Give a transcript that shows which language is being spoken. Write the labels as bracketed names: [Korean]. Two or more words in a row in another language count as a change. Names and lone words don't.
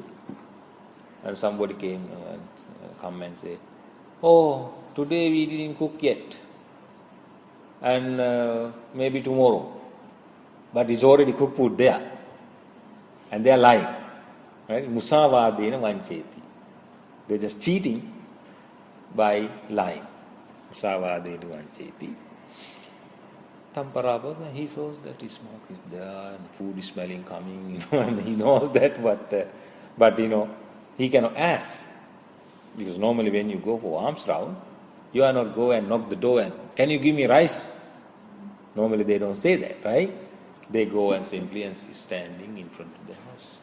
[English] And somebody come and say, "Oh, today we didn't cook yet, and maybe tomorrow. But it's already cooked food there." And they are lying. Right? [Pali] Musavadena vancheti. [English] They're just cheating by lying. [Pali] Musavadena vancheti. [English] Parabhava, he saws that his smoke is there and food is smelling coming, and he knows that, but he cannot ask. Because normally when you go for alms round, you are not go and knock the door and, "Can you give me rice?" Normally they don't say that, right? They go and simply standing in front of the house.